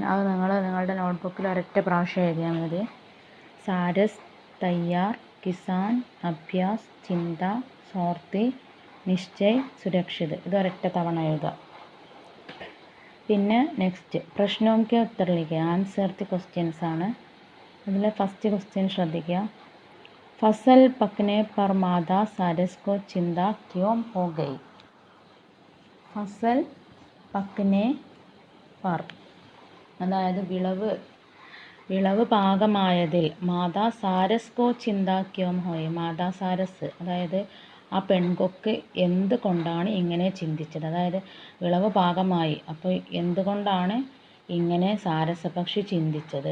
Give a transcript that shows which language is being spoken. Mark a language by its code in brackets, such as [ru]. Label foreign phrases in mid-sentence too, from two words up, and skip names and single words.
[ml] അത് നിങ്ങളുടെ നോട്ട്ബുക്കിൽ ഒരൊറ്റ പ്രാവശ്യം എഴുതിയാൽ മതി. [hi] सारस, तैयार, किसान, अभ्यास, चिंता, स्वार्थी, निश्चय, सुरक्षित. [ml] ഇത് ഒരൊറ്റ തവണ എഴുതുക. [hi] പിന്നെ നെക്സ്റ്റ് प्रश्नों के उत्तर लिखिए. [en] answer the questions ആണ്. [ml] അതിലെ [en] first question [ml] ശ്രദ്ധിക്കുക. [hi] फसल पकने पर मादा सारस को चिंता क्यों हो गई? फसल पकने पर, [ml] അതായത് വിളവ് പാകമായതിൽ [hi] माता सारस को चिंता क्यों हुई. माता सारस [ml] അതായത് ആ പെൺകൊക്ക് എന്തുകൊണ്ടാണ് ഇങ്ങനെ ചിന്തിച്ചത്? അതായത് വിളവ് പാകമായി, അപ്പോൾ എന്തുകൊണ്ടാണ് ഇങ്ങനെ സാരസപക്ഷി ചിന്തിച്ചത്?